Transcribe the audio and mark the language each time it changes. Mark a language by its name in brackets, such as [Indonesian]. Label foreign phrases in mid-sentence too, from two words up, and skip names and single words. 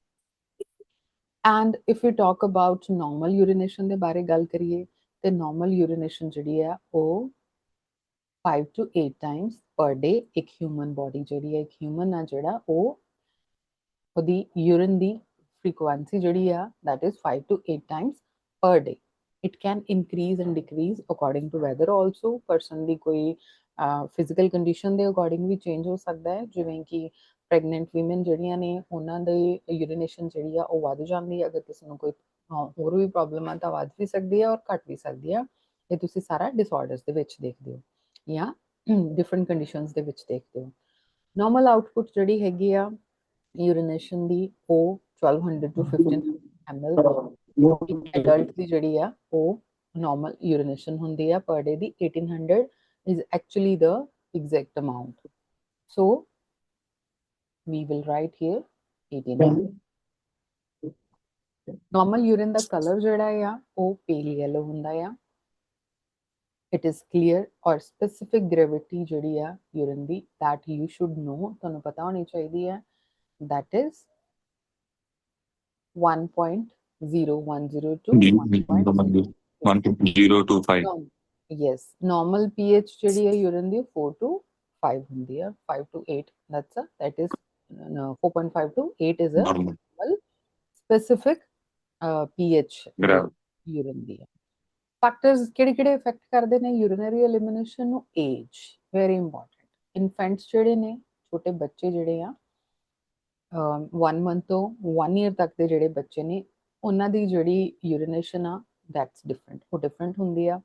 [English] and if you talk about normal urination [Punjabi] ਦੇ ਬਾਰੇ ਗੱਲ ਕਰੀਏ ਤੇ [English] normal urination [Punjabi] ਜਿਹੜੀ ਆ ਉਹ [English] 5 to 8 times per day. [Punjabi] ਇੱਕ [English] human body [Punjabi] ਜਿਹੜੀ ਹੈ, ਇੱਕ ਹਿਊਮਨ ਆ ਜਿਹੜਾ ਉਹ ਉਹਦੀ ਯੂਰਿਨ ਦੀ frequency ਜਿਹੜੀ ਆ [English] that is 5 to 8 times per day. It can increase and decrease according to weather also. [Punjabi] person ਦੀ ਕੋਈ [English] physical condition [Punjabi] ਦੇ ਅਕੋਰਡਿੰਗ ਵੀ ਚੇਂਜ ਹੋ ਸਕਦਾ ਹੈ, ਜਿਵੇਂ ਕਿ [English] pregnant women [Punjabi] ਜਿਹੜੀਆਂ ਨੇ ਉਹਨਾਂ ਦੇ ਯੂਰੀਨੇਸ਼ਨ ਜਿਹੜੀ ਆ ਉਹ ਵੱਧ ਜਾਂਦੀ ਹੈ। ਅਗਰ ਕਿਸੇ ਨੂੰ ਕੋਈ ਹੋਰ ਵੀ ਪ੍ਰੋਬਲਮ ਆ ਤਾਂ ਵੱਧ ਵੀ ਸਕਦੀ ਹੈ ਔਰ ਘੱਟ ਵੀ ਸਕਦੀ ਹੈ। ਇਹ ਤੁਸੀਂ ਸਾਰਾ ਡਿਸਆਰਡਰਸ ਦੇ ਵਿੱਚ ਦੇਖਦੇ ਹੋ ਜਾਂ [English] different conditions [Punjabi] ਦੇ ਵਿੱਚ ਦੇਖਦੇ ਹੋ। [English] normal output [Punjabi] ਜਿਹੜੀ ਹੈਗੀ ਆ ਯੂਰੀਨੇਸ਼ਨ ਦੀ ਉਹ [English] 1200 to 1500 ml। [Punjabi] ਇੱਕ ਐਡਲਟ ਦੀ ਜਿਹੜੀ ਆ ਉਹ ਨਾਰਮਲ ਯੂਰੀਨੇਸ਼ਨ ਹੁੰਦੀ ਆ [English] per day [Punjabi] ਦੀ [English] 1800 is actually the exact amount. So we will write here 1800. [Punjabi] ਨਾਰਮਲ ਯੂਰਿਨ ਦਾ ਕਲਰ ਜਿਹੜਾ ਆ ਉਹ [English] pale yellow [Punjabi] ਹੁੰਦਾ ਆ। [English] it is clear ਔਰ specific gravity [Punjabi] ਜਿਹੜੀ ਆ ਯੂਰਿਨ ਦੀ [English] that you should know, [Punjabi] ਤੁਹਾਨੂੰ ਪਤਾ ਹੋਣੀ ਚਾਹੀਦੀ ਹੈ, [English] that is 1.010 to 1.025। yes, normal pH [Punjabi] ਜਿਹੜੀ ਹੈ ਯੂਰਿਨ ਦੀ [English] 4 to 5 [Punjabi] ਹੁੰਦੀ ਹੈ, [English] 5 to 8 that is 4.5 to 8 is a normal specific pH [Punjabi] ਯੂਰਿਨ ਦੀ। ਫੈਕਟਰਸ ਕਿਹੜੇ ਇਫੈਕਟ ਕਰਦੇ ਨੇ [English] urinary elimination [Punjabi] ਨੂੰ? [English] age very important. [Punjabi] ਇਨਫੈਂਟਸ ਜਿਹੜੇ ਨੇ, ਛੋਟੇ ਬੱਚੇ ਜਿਹੜੇ ਆ 1 ਮੰਥ ਤੋਂ 1 ਈਅਰ ਤੱਕ ਦੇ ਜਿਹੜੇ ਬੱਚੇ ਨੇ ਉਹਨਾਂ ਦੀ ਜਿਹੜੀ ਯੂਰੀਨੇਸ਼ਨ ਆ [English] that's different, [Punjabi] ਉਹ ਡਿਫਰੈਂਟ ਹੁੰਦੀ ਆ।